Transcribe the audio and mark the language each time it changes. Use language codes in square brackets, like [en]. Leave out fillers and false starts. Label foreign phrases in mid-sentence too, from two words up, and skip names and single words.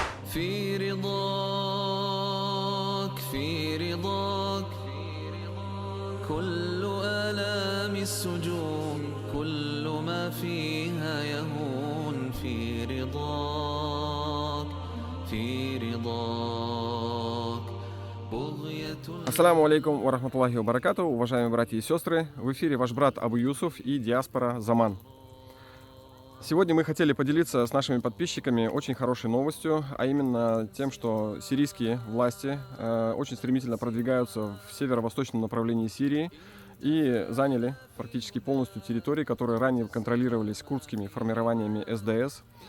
[ar] في رضاك في رضاك كل آلام السجون كل ما فيها يهون في رضاك في رضاك بغية. السلام عليكم ورحمة الله وبركاته, [ru] уважаемые братья и сестры. В эфире ваш брат Абу Юсуф и диаспора Заман. Сегодня мы хотели поделиться с нашими подписчиками очень хорошей новостью, а именно тем, что сирийские власти очень стремительно продвигаются в северо-восточном направлении Сирии и заняли практически полностью территории, которые ранее контролировались курдскими формированиями СДС.